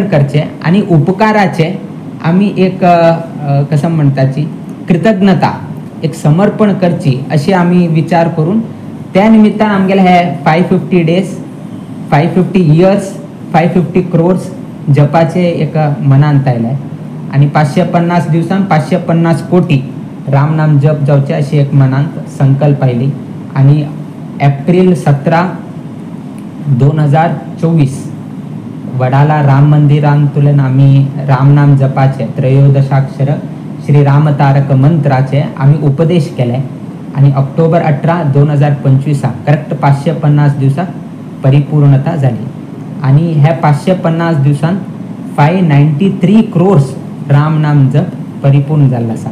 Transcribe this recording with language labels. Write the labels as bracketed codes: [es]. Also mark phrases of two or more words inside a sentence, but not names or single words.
[kok] करचे आणि उपकाराचे आमी एक कसं म्हणटाची कृतज्ञता एक समर्पण करची अशी आमी विचार करून त्या निमित्तान आमगेले हे 550 days 550 years 550 crores जपाचे एक मनांत आयलाय आणि 550 दिवसांत 550 कोटी रामनाम जप जावचे अशी एक मनांत संकल्प आयली आणि एप्रिल 17, 2024 वडाला राम मंदिरांतुल्यान आम्ही रामनाम जपाचे त्रयोदशाक्षर श्री राम तारक मंत्राचे आम्ही उपदेश केले आणि ऑक्टोबर 18, 2025 करेक्ट 550 दिवसात परिपूर्णता झाली आणि ह्या 550 दिवसांत 593 crores रामनाम जप परिपूर्ण झाला असा.